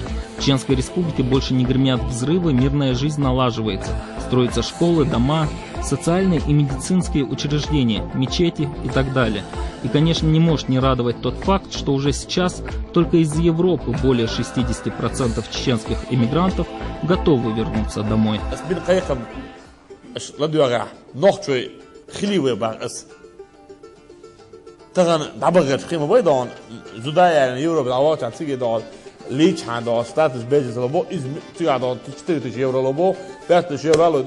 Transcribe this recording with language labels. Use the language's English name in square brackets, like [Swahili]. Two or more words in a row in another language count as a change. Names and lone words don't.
[Russian] В Чеченской Республике больше не гремят взрывы, мирная жизнь налаживается. Строятся школы, дома, социальные и медицинские учреждения, мечети и так далее. И, конечно, не может не радовать тот факт, что уже сейчас только из Европы более 60% чеченских эмигрантов готовы вернуться домой. [Arabic] ليش عنده [English] status pages [Arabic] لبو إذا تيجي تشتري تجيبه لبو بس تجيبه له